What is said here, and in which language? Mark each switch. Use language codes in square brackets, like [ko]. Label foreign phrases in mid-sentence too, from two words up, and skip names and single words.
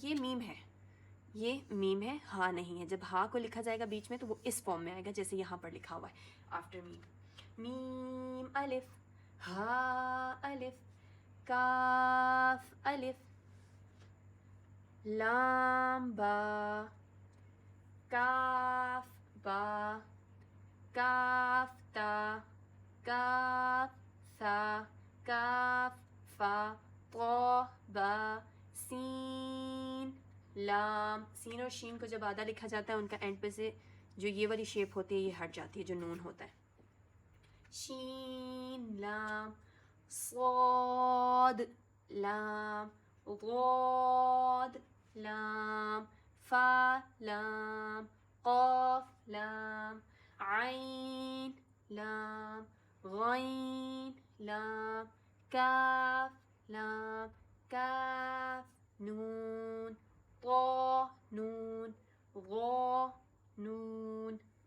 [ur] تو یہ میم ہے, یہ میم ہے، ہا نہیں ہے. جب ہا کو لکھا جائے گا بیچ میں تو وہ اس فارم میں آئے گا جیسے یہاں پر لکھا ہوا ہے آفٹر میم. میم الف، ہا الف، کاف الف، لام با، کاف با، کاف تا، کاف ثا، کاف فا، طا با، سین لام. سین اور شین کو جب آدھا لکھا جاتا ہے ان کا اینڈ پہ سے جو یہ والی شیپ ہوتی ہے یہ ہٹ جاتی ہے جو نون ہوتا ہے. شین لام، صاد لام، ضاد لام، فا لام، قاف لام، عین لام، غین لام، کاف لام، کاف نون، طا نون، غا نون.